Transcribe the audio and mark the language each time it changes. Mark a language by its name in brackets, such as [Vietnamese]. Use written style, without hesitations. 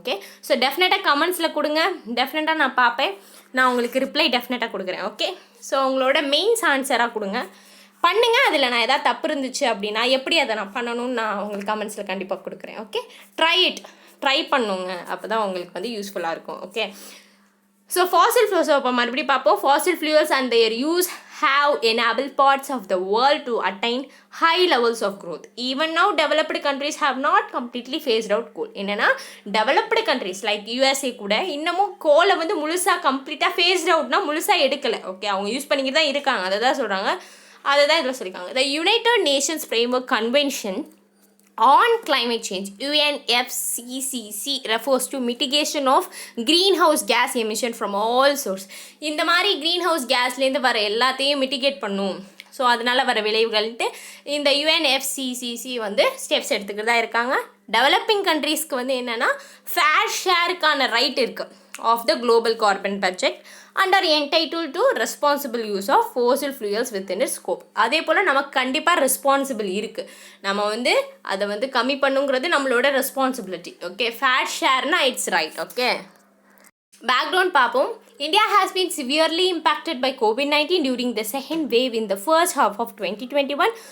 [Tamil] Okay, so டெஃபினட்டாக கமெண்ட்ஸில் கொடுங்க, டெஃபினட்டாக நான் பார்ப்பேன், நான் உங்களுக்கு ரிப்ளை டெஃபினட்டாக கொடுக்குறேன். ஓகே, ஸோ உங்களோட மெயின்ஸ் ஆன்சராக கொடுங்க, பண்ணுங்கள். அதில் நான் எதாவது தப்பு இருந்துச்சு அப்படின்னா எப்படி அதை நான் பண்ணணும்னு நான் உங்களுக்கு கமெண்ட்ஸில் கண்டிப்பாக கொடுக்குறேன். ஓகே, ட்ரை பண்ணுங்க, அப்போ தான் உங்களுக்கு வந்து யூஸ்ஃபுல்லாக இருக்கும். ஓகே, ஸோ ஃபாசில் ஃபியூல்ஸ் இப்போ மறுபடியும் பார்ப்போம். [English] Fossil fuels and their use have enabled parts of the world to attain high levels of growth. Even now, developed countries have not completely phased out coal. [Tamil] என்னன்னா [English] developed countries like USA [Tamil] கூட இன்னமும் கோலை வந்து முழுசாக கம்ப்ளீட்டாக phased outனா முழுசாக எடுக்கலை. Okay, அவங்க யூஸ் பண்ணிக்கிட்டு தான் இருக்காங்க, அதை தான் சொல்கிறாங்க, அதை தான் இதில் சொல்லியிருக்காங்க. [English] The United Nations Framework Convention on Climate Change, UNFCCC, refers to mitigation of greenhouse gas emission from all sources. [Tamil] இந்த மாதிரி greenhouse gasலேருந்து வர எல்லாத்தையும் மிட்டிகேட் பண்ணும். ஸோ அதனால் வர விளைவுகள்ட்டு இந்த UNFCCC வந்து ஸ்டெப்ஸ் எடுத்துக்கிட்டு இருக்காங்க. [English] developing கண்ட்ரீஸ்க்கு [Tamil] வந்து என்னென்னா [English] Fair ஷேருக்கான right இருக்குது of the global carbon budget and are entitled to responsible use of fossil fuels within its scope. [Tamil] அதே போல் நமக்கு கண்டிப்பாக ரெஸ்பான்சிபிள் இருக்குது, நம்ம வந்து அதை வந்து கம்மி பண்ணுங்கிறது நம்மளோட responsibility. Okay, fair ஷேர்னா it's right. Okay, background பார்ப்போம். [English] India has been severely impacted by COVID-19 during the second wave in the first half of 2021.